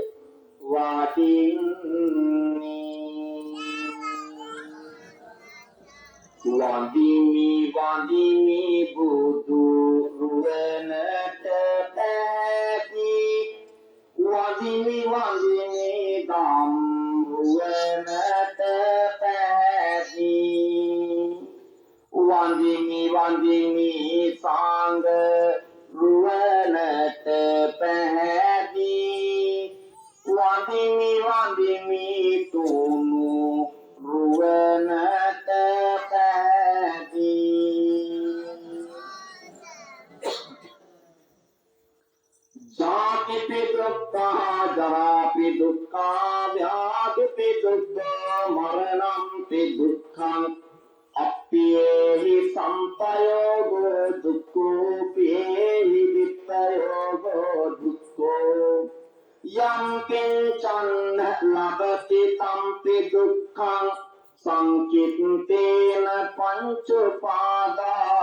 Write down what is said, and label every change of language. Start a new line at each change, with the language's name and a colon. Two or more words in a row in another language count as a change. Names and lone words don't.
Sinhala: වඩින්නී වඳිමි බුදු රුවනට වඳිමි දම් රුවනට පැදී වඳිමි සංඝ රුවනට පැදී වඳිමි තුමු රුවනට පැදී जाति
Pali: दुःखा जरापि दुःखा व्याधि दुःखा मरणं दुःखं अप्येहि संपयोगो दुःखोऽप्येहि वित्तयोगो दुःखो यं किञ्चन लभते तंपि दुःखं संकित्तेन पञ्चुपादा